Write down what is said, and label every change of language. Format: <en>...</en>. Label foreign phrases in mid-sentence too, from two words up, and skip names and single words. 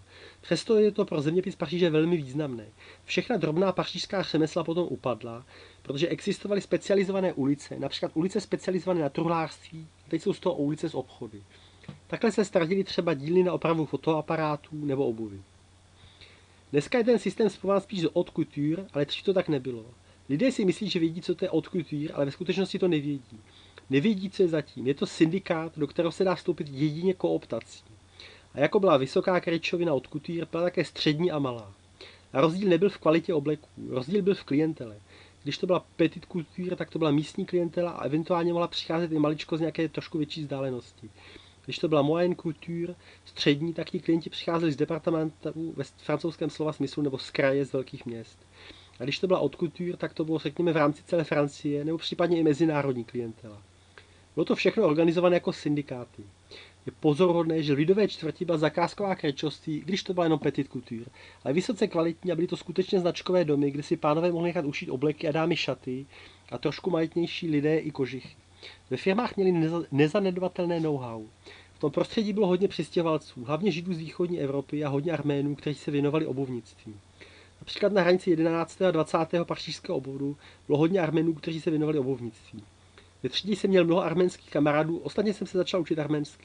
<cs>Přesto je to pro zeměpis Paříže velmi významné. Všechna drobná pařížská řemesla potom upadla, protože existovaly specializované ulice, například ulice specializované na truhlářství, a teď jsou z toho ulice z obchody. Takhle se ztratily třeba dílny na opravu fotoaparátů nebo obuvy. Dneska je ten systém zpracován spíš z</cs> <fr>haute couture,</fr> <cs>ale dřív to tak nebylo. Lidé si myslí, že vědí, co to je</cs> <fr>haute couture,</fr> <cs>ale ve skutečnosti to nevědí. Nevědí, co je zatím. Je to syndikát, do kterého se dá vstoupit jedině kooptací. A jako byla vysoká kryčovina</cs> <fr>haute couture,</fr> <cs>byla také střední a malá. A rozdíl nebyl v kvalitě obleků, rozdíl byl v klientele. Když to byla</cs> <fr>petit couture,</fr> <cs>tak to byla místní klientela a eventuálně mohla přicházet i maličko z nějaké trošku větší vzdálenosti. Když to byla</cs> <fr>moyenne couture,</fr> <cs>střední, tak ti klienti přicházeli z departementů ve francouzském slova smyslu nebo z kraje, z velkých měst. A když to byla</cs> <fr>haute couture,</fr> <cs>tak to bylo, řekněme, v rámci celé Francie nebo případně i mezinárodní klientela. Bylo to všechno organizované jako syndikáty. Je pozoruhodné, že v lidové čtvrti byla zakázková krečostí, když to byla jenom</cs> <fr>petit couture,</fr> <cs>ale vysoce kvalitní a byly to skutečně značkové domy, kde si pánové mohli nechat ušít obleky a dámy šaty a trošku majetnější lidé i kožichy. Ve firmách měli nezanedbatelné know-how. V tom prostředí bylo hodně přistěhovalců, hlavně Židů z východní Evropy a hodně Arménů, kteří se věnovali obuvnictví. Například na hranici 11. a 20. pařížského obvodu bylo hodně Arménů, kteří se věnovali obuvnictví. Ve třídě jsem měl mnoho arménských kamarádů, ostatně jsem se začal učit arménsky.</cs>